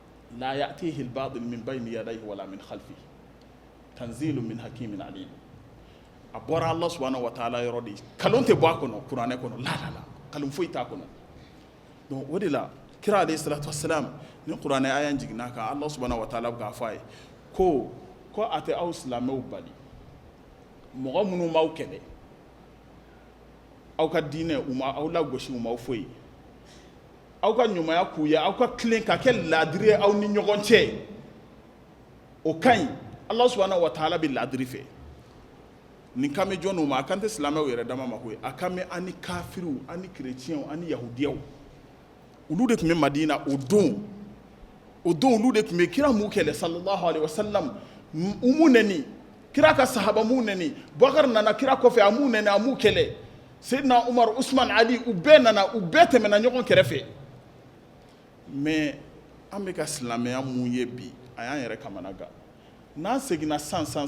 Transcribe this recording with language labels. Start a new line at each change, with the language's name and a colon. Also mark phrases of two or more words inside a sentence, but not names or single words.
Arabic: لا يأتيه الباطل من بين يديه ولا من خلفه تنزيل من حكيم عليم.
Bambara: A bɔra Allah
Arabic: سبحانه وتعالى
Bambara: yɔrɔ de, kalon tɛ bɔ a kɔnɔ kuranɛ kɔnɔ, la kalon foyi t'a kɔnɔ. Donc o de la kira
Arabic: عليه الصلاة والسلام
Bambara: ni kuranɛ aya jiginna kan Allah
Arabic: سبحانه وتعالى
Bambara: bɛ k'a fɔ a ye ko a tɛ aw silamɛw bali mɔgɔ minnu b'aw kɛlɛ aw ka diinɛ aw lagosi u m'aw foyi aw ka ɲumanya k'u ye aw ka tilen ka kɛ laadiri ye aw ni ɲɔgɔn cɛ o ka ɲi Allah
Arabic: سبحانه وتعالى
Bambara: bɛ laadiri fɛ nin kan bɛ jɔnniw ma a kan tɛ silamɛw yɛrɛ dama ma koyi a kan bɛ an ni kafiriw an ni kerecɛnw an ni yahudiyaw olu de tun bɛ Madina o don olu de tun bɛ kira m'u kɛlɛ
Arabic: صلى الله عليه وسلم
Bambara: u m'u nɛni kira ka sahaba m'u nɛni Bakar nana kira kɔfɛ a m'u nɛni a m'u kɛlɛ Seydina Umar Usman Ali u bɛɛ tɛmɛna ɲɔgɔn kɛrɛfɛ mais an bɛ ka silamɛya mun ye bi a y'an yɛrɛ kamana gan n'an seginna san